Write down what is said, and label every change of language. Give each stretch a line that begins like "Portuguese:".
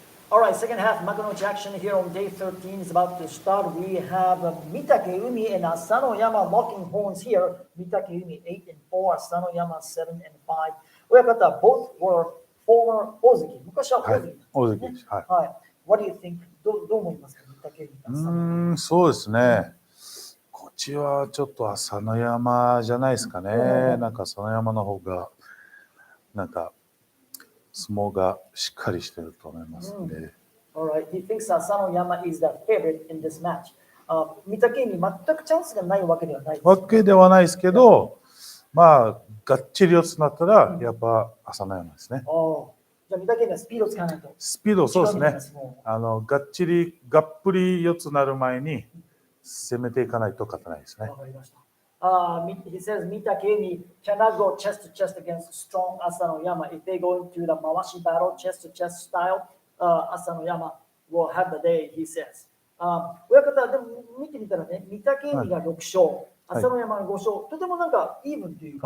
English: All right, second half, Makuuchi action here on day 13 is about to start. We have Mitakeumi and Asanoyama locking horns here. Mitakeumi 8 and 4, Asanoyama 7 and 5. 親方 both were former 大関。
Japanese: 昔は大関。大関です。はい。はい。
English: What do you think?
Japanese: どう思いますか、Mitakeumi。そうですね。こっちはちょっと朝乃山じゃないですかね。なんか朝乃山の方が、なんか、相撲がしっかりしてると思いますので。
English: Alright, he thinks Asanoyama is the favorite in this match.
Japanese: 御嶽海全くチャンスがないわけではないです。わけではないですけど、まあがっちり四つになったらやっぱ朝乃山ですね。じゃあ御嶽海はスピードを使わないと。スピードそうですね。がっちりがっぷり四つになる前に攻めていかないと勝てないですね。わかりました。
English: He says Mitakeumi cannot go chest to chest against strong Asanoyama. If they go into the Mawashi battle, chest to chest style, Asanoyama will have the day, he says.
Japanese: 親方、でも見てみたらね、御嶽海が6勝、Asanoyamaが5勝、とてもなんかイーブンというか、